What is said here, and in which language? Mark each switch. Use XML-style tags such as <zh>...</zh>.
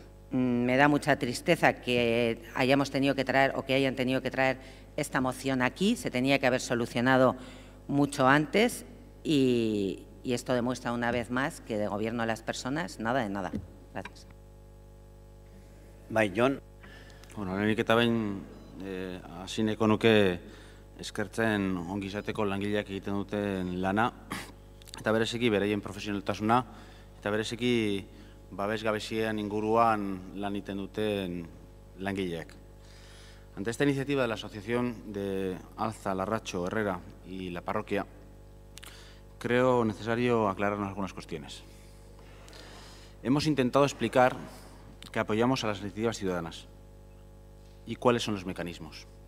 <es>Me da mucha tristeza que hayamos tenido que traer o que hayan tenido que traer esta moción aquí, se tenía que haber solucionado mucho antes y esto demuestra una vez más que de gobierno de las personas, nada de nada. Gracias.</es> <eu>Bai, Jon. Bueno, lehenik eta behin hasi nahiko nuke eskertzen ongizateko langileak egiten duten lana, eta bereziki beraien profesionaltasuna, eta bereziki babesgabezien inguruan lan egiten duten langileak.</eu> <es>Ante esta iniciativa de la Asociación de Alza, Larracho, Herrera y la parroquia, creo necesario aclararnos algunas cuestiones. Hemos intentado explicar que apoyamos a las iniciativas ciudadanas y cuáles son los mecanismos.</es>